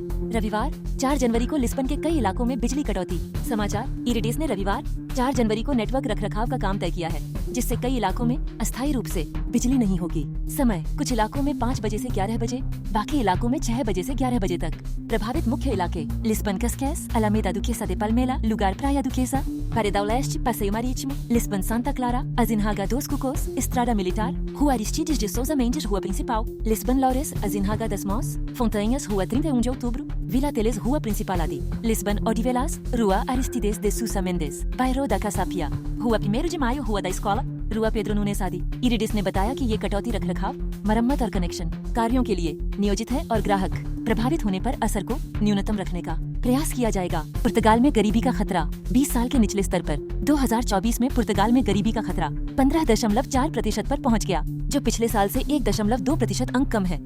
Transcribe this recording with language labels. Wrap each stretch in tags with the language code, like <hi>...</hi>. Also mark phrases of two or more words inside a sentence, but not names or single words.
<hi>रविवार 4 जनवरी को लिस्बन के कई इलाकों में बिजली कटौती। समाचार इरिडिस ने रविवार 4 जनवरी को नेटवर्क रखरखाव का काम तय किया है, जिससे कई इलाकों में अस्थायी रूप से बिजली नहीं होगी। समय कुछ इलाकों में 5 बजे से 11 बजे, बाकी इलाकों में 6 बजे से 11 बजे तक। प्रभावित मुख्य इलाके लिस्बन Cascais, Alameda Duquesa de Palmela, Lugar Praia Duquesa, Paredão Leste, Passeio Marítimo, Lisbon Santa Clara, Azinhaga dos Cocos, Estrada Militar, Rua Aristides de Souza Mendes, Rua Principal, Lisbon Laures, Azinhaga das Mós, Fontanhas, Rua 31 de Outubro, Vila Teles, Rua Principal AD, Lisbon Odivelas, Rua Aristides de Sousa Mendes, Bairro da Casapia, Rua 1 de Maio, Rua da Escola, रुआ पेड्रो नूनेस आदि। इरिडिस ने बताया कि ये कटौती रखरखाव, मरम्मत और कनेक्शन कार्यों के लिए नियोजित है और ग्राहक प्रभावित होने पर असर को न्यूनतम रखने का प्रयास किया जाएगा। पुर्तगाल में गरीबी का खतरा 20 साल के निचले स्तर पर। 2024 में पुर्तगाल में गरीबी का खतरा 15.4% पर पहुंच गया, जो पिछले साल से 1.2% अंक कम है।</hi>